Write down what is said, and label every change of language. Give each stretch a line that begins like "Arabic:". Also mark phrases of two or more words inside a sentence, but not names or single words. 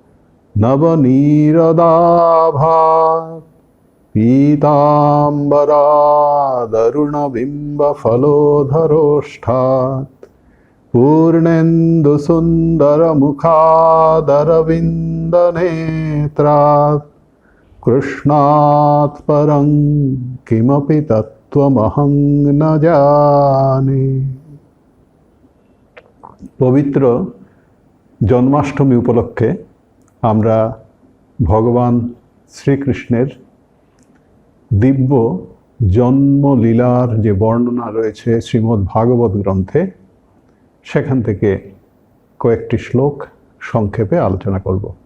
Sanskrit: नवनीरदाभात् पीताम्बरादरुणबिम्बफलोधरोष्ठात् पूर्णेन्दुसुन्दरमुखादरविन्दनेत्रात् कृष्णात् परं किमपि तत्त्वमहं न जाने।
Bangla: পবিত্র জন্মাষ্টমী উপলক্ষে আমরা ভগবান শ্রীকৃষ্ণের দিব্য জন্মলীলার যে বর্ণনা রয়েছে শ্রীমদ্ ভাগবত গ্রন্থে, সেখান থেকে কয়েকটি শ্লোক সংক্ষেপে আলোচনা করব।